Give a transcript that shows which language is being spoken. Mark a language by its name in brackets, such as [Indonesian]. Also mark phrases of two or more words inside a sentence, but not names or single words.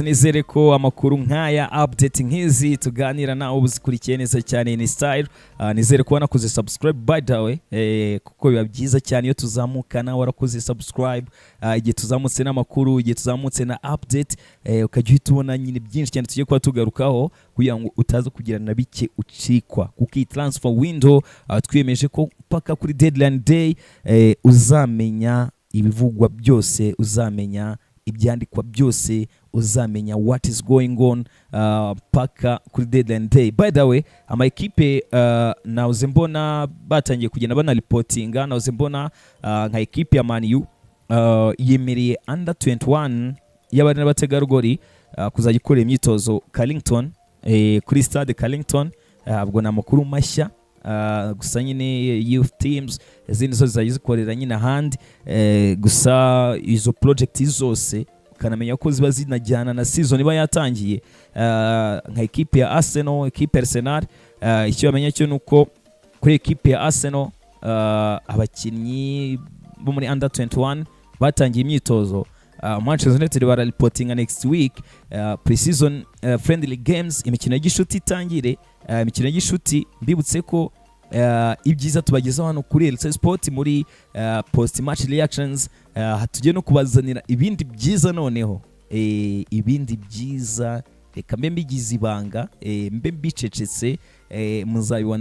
[Kinyarwanda] Nizere ko amakuru nkaya update nkizi tuganira nawe uzikurikiye neza cyane ni style. Nizere ko wanakoze subscribe [English] by the way, [Kinyarwanda] kuko biba byiza cyane iyo tuzamuka nawe warakoze subscribe, igihe tuzamutse n'amakuru, igihe tuzamutse na update, ukajya uhita ubona nyine byinshi cyane tugiye kuba tugarukaho, kugira ngo utaza kugira na bike ucikwa. Kuko iyi [English] transfer window [Kinyarwanda] twiyemeje ko paka kuri [English] deadline day [Kinyarwanda] uzamenya ibivugwa byose, uzamenya ibyandikwa byose, uzamenya [English] what is going on [Kinyarwanda] paka kuri [English] deadline day. By the way, [Kinyarwanda] amakipe nauze mbona batangiye kugenda bana reportinga, nauze mbona nka equipe ya Man U yemereye under 21 y'abana n'abategarugori kuzajya ikora imyitozo Carlington, kuri stade Carlington. Ubwo na makuru mashya, gusa nyine [English] youth teams [Kinyarwanda] izindi zo zizayikorera nyine ahandi, gusa izo project zose ukanamenya ko ziba zinajyana na season iba yatangiye. Nka equipe ya Arsenal, equipe Arsenal, icyo bamenya cyo nuko kuri equipe ya Arsenal abakinnyi bo muri under 21 batangiye imyitozo. [English] Manchester United bara reporting next week pre-season friendly games, [Kinyarwanda] imikino y'ishuti itangire. Imikino y'ishuti mbibutse ko ibyiza tubagezaho hano kuri LC Sport muri [English] post match reactions. [Kinyarwanda] Tugiye no kubazanira ibindi byiza noneho, ibindi byiza reka mbe mbigize ibanga, mbe mbicecetse, muzabibona.